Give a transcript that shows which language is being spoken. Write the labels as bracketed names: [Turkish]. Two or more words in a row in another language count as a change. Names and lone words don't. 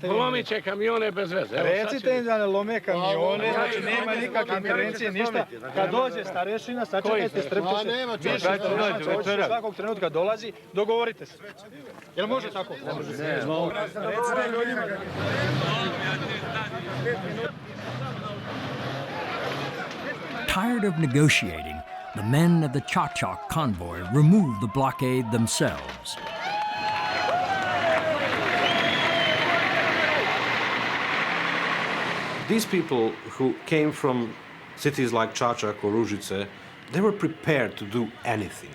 [Serbian] polomit će kamione bez veze. Recite im da ne lome kamione, znači nema nikakve intervencije, ništa. Kad dođe starešina, sačekajte, strpite se. Svakog trenutka dolazi, dogovorite se. Jel može tako? Recite ljudima. [English] Tired of negotiating, the men of the Chachak convoy removed the blockade themselves. These people who came from cities like Čačak or Ružice, they were prepared to do anything.